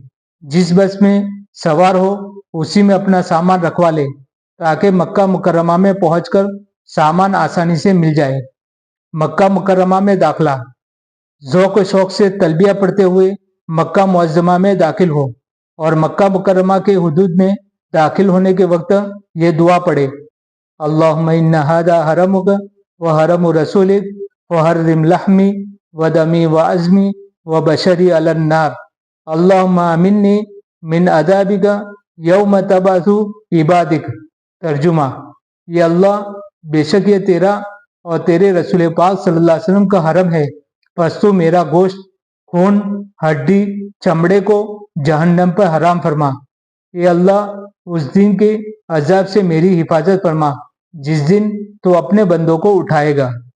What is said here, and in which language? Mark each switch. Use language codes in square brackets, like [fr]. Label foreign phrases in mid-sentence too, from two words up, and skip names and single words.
[ur] جس بس میں سوار ہو اسی میں اپنا سامان رکھوا لے تاکہ مکہ مکرمہ میں پہنچ کر سامان آسانی سے مل جائے۔ مکہ مکرمہ میں داخلہ۔ ذوق و شوق سے تلبیہ پڑھتے ہوئے مکہ معظمہ میں داخل ہو، اور مکہ مکرمہ کے حدود میں داخل ہونے کے وقت یہ دعا پڑھے: [ar] اللہم ان ھذا حرمک و حرم رسولک فحرم لحمی و دمی و عظمی و بشری علی النار، اللہم آمنی من عذابک یوم تبعث عبادک۔ [ur] ترجمہ: یہ اللہ، بے شک یہ تیرا اور تیرے رسول پاک صلی اللہ علیہ وسلم کا حرم ہے، پس تو میرا گوشت، خون، ہڈی، چمڑے کو جہنم پر حرام فرما۔ اے اللہ، اس دن کے عذاب سے میری حفاظت فرما جس دن تو اپنے بندوں کو اٹھائے گا۔